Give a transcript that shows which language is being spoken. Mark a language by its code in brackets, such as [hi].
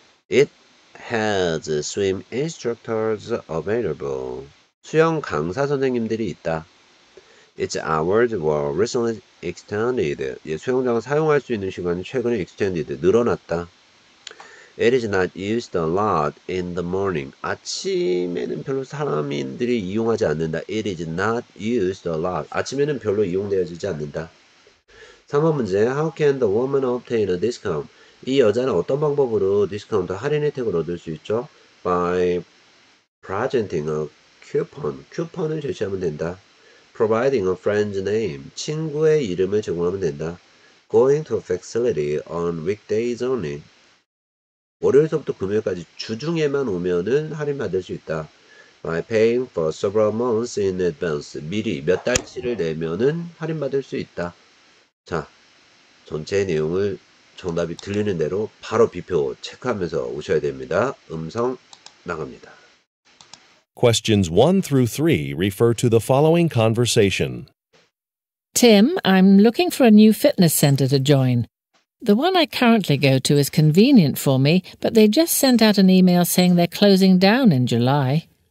[en] It has swim instructors available. [ko] 수영 강사 선생님들이 있다. [en] Its hours were recently extended. [ko] 수영장을 사용할 수 있는 시간이 최근에 extended, 늘어났다. [en] It is not used a lot in the morning. [ko] 아침에는 별로 사람들이 이용하지 않는다. [en] It is not used a lot. [ko] 아침에는 별로 이용되어지지 않는다. 3번 문제. [en] How can the woman obtain a discount? [ko] 이 여자는 어떤 방법으로 디스카운트 할인 혜택을 얻을 수 있죠? [en] By presenting a coupon. [ko] 쿠폰을 제시하면 된다. [en] Providing a friend's name. [ko] 친구의 이름을 제공하면 된다. [en] Going to a facility on weekdays only. [ko] 월요일서부터 금요일까지 주중에만 오면은 할인받을 수 있다. [en] By paying for several months in advance. [ko] 미리 몇 달치를 내면은 할인받을 수 있다. 자, 전체 내용을 정답이 들리는 대로 바로 비표 체크하면서 오셔야 됩니다. 음성 나갑니다. [en] Questions 1 through 3 refer to the following conversation. Tim, I'm looking for a new fitness centre to join. The one I currently go to is convenient for me, but they just sent out an email saying they're closing down in July.